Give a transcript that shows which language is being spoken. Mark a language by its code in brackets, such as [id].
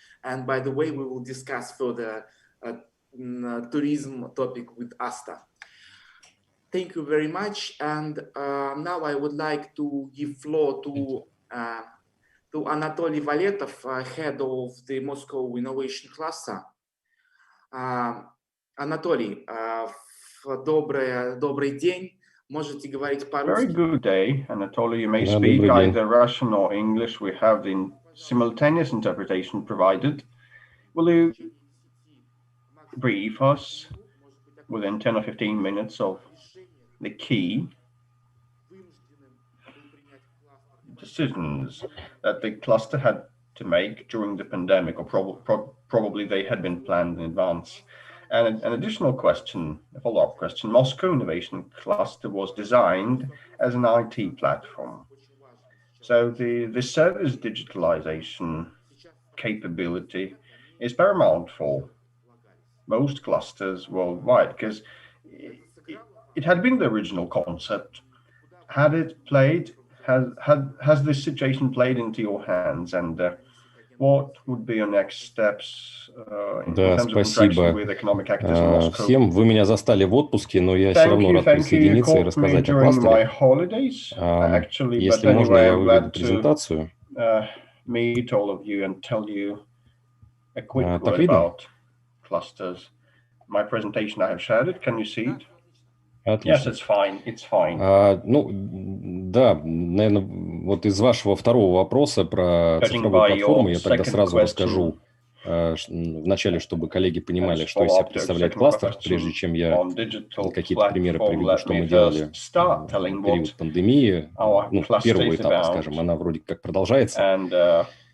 [en] And by the way, we will discuss further tourism topic with Asta. Thank you very much. And now I would like to give floor to Anatoly Valetov, head of the Moscow Innovation Cluster. [ru] Anatoly, добрый день. Можете говорить по-русски. [en] Very good day, Anatoly. You may speak either Russian or English. We have the simultaneous interpretation provided. Will you brief us within 10 or 15 minutes of the key decisions that the cluster had to make during the pandemic, or probably they had been planned in advance? And an additional question, a follow-up question: Moscow Innovation Cluster was designed as an IT platform. So the service digitalization capability is paramount for most clusters worldwide, because it had been the original concept. Had it played, has this situation played into your hands, and what would be your next steps in terms of interaction with economic actors in Moscow? [ru] Всем, вы меня застали в отпуске, но я все равно рад присоединиться и рассказать о кластере. Если можно, я выведу презентацию. [en] Meet all of you and tell you a quick word about clusters. My presentation, I have shared it. Can you see it? Yes, it's fine. It's fine. [ru] Ну, да, наверное, вот из вашего второго вопроса про цифровую платформу я тогда сразу расскажу вначале, чтобы коллеги понимали, что из себя представляет кластер, прежде чем я какие-то примеры приведу, что мы делали в период пандемии, ну, первого этапа, скажем, она вроде как продолжается.